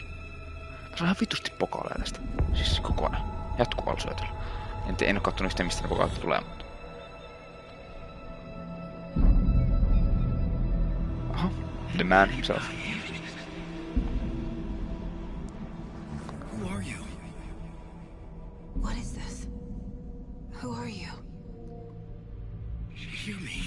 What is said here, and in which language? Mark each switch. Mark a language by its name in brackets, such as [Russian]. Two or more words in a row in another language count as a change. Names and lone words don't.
[Finnish] Se on ihan vitusti pokaaleja tästä. Siis koko ajan. Jatkuvalla syötöllä. En oo kattonut yhtään mistä ne pokaalit tulee, mutta... Aha. [English] The man himself. Who are you? What is this? Who are you? Hear me.